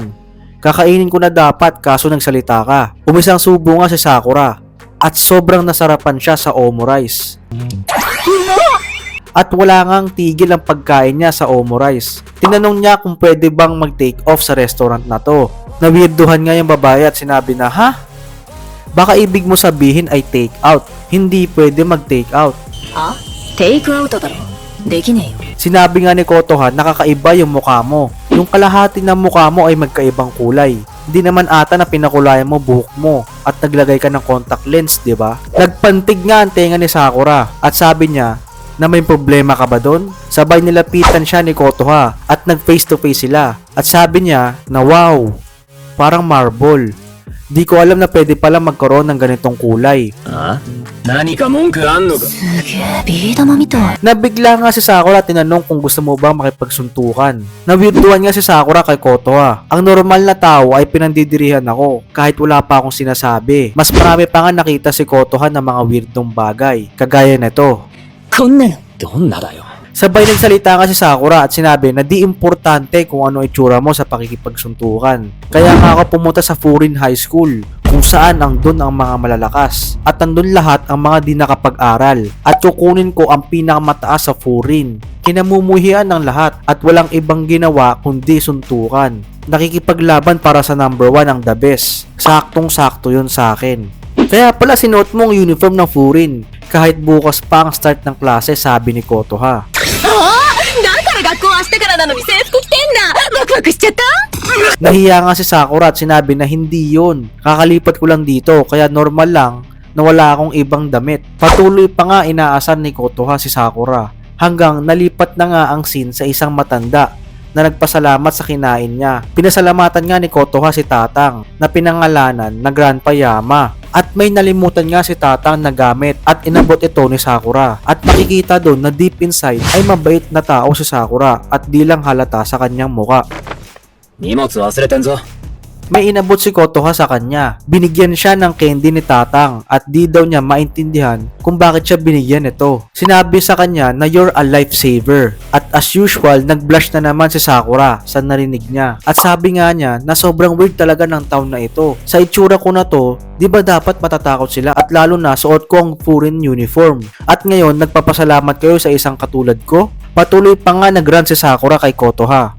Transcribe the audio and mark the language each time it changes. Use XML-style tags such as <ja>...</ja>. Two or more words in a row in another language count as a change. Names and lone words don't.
<tl>Kakainin ko na dapat kaso nagsalita ka. Umisang subo nga si Sakura at sobrang nasarapan siya sa omurice. At wala ngang tigil ang pagkain niya sa omurice. Tinanong niya kung pwede bang mag-take off sa restaurant na to. Nawirduhan nga yung babae at sinabi na, ha? Baka ibig mo sabihin ay</tl> <en>take out.</en> <tl>Hindi pwede mag-</tl> <en>take out.</en> <ja>あテイクアウトだろできねえよ</ja> <tl>Sinabi nga ni Kotoha, nakakaiba yung mukha mo. Yung kalahati ng mukha mo ay magkaibang kulay. Hindi naman ata na pinakulayan mo buhok mo at naglagay ka ng contact lens, di ba? Nagpantig nga ang tenga ni Sakura at sabi niya na may problema ka ba doon? Sabay nilapitan siya ni Kotoha at nag</tl> <en>face to face</en> <tl>sila. At sabi niya na wow, parang marble. Di ko alam na pwede pala magkaroon ng ganitong kulay.</tl> <ja>あ何か文句あんのかすげえビー玉みたい</ja> <tl>Nabigla nga si Sakura at tinanong kung gusto mo bang makipagsuntukan. Nawirduhan nga si Sakura kay Kotoha. Ang normal na tao ay pinandidirihan ako kahit wala pa akong sinasabi. Mas marami pa nga nakita si Kotoha ng mga weirdong bagay. Kagaya nito.</tl> <ja>こんなのどんなだよ</ja> <tl>Sabay nagsalita nga si Sakura at sinabi na di importante kung ano itsura mo sa pakikipagsuntukan. Kaya nga ako pumunta sa Furin High School kung saan ang dun ang mga malalakas at andun lahat ang mga di nakapag-aral at kukunin ko ang pinakamataas sa Furin. Kinamumuhian ng lahat at walang ibang ginawa kundi suntukan. Nakikipaglaban para sa number 1 ang</tl> <en>the best.</en> <tl>Saktong-sakto yun sa akin. Kaya pala sinuot mo ang uniform ng Furin kahit bukas pa ang start ng klase, sabi ni Kotoha.</tl> <ja>だから学校明日からなのに制服着てんだワクワクしちゃった</ja> <tl>Nahiya nga si Sakura at sinabi na hindi yun. Kakalipat ko lang dito kaya normal lang na wala akong ibang damit. Patuloy pa nga inaasan ni Kotoha si Sakura hanggang nalipat na nga ang scene sa isang matanda na nagpasalamat sa kinain niya. Pinasalamatan nga ni Kotoha si Tatang na pinangalanan na Grandpa Yama. At may nalimutan nga si Tatang na gamit at inabot ito ni Sakura. At makikita doon na</tl> <en>deep inside</en> <tl>ay mabait na tao si Sakura at di lang halata sa kanyang muka.</tl> <ja>荷物忘れてんぞ</ja> <tl>May inabot si Kotoha sa kanya. Binigyan siya ng candy ni Tatang at di daw niya maintindihan kung bakit siya binigyan ito. Sinabi sa kanya na</tl> <en>you're a lifesaver.</en> <tl>At</tl> <en>as usual,</en> <tl>nag-blush na naman si Sakura sa narinig niya. At sabi nga niya na sobrang weird talaga ng taon na ito. Sa itsura ko na to, di ba dapat matatakot sila at lalo na suot ko ang Furin uniform. At ngayon, nagpapasalamat kayo sa isang katulad ko? Patuloy pa nga nag-run si Sakura kay Kotoha.</tl>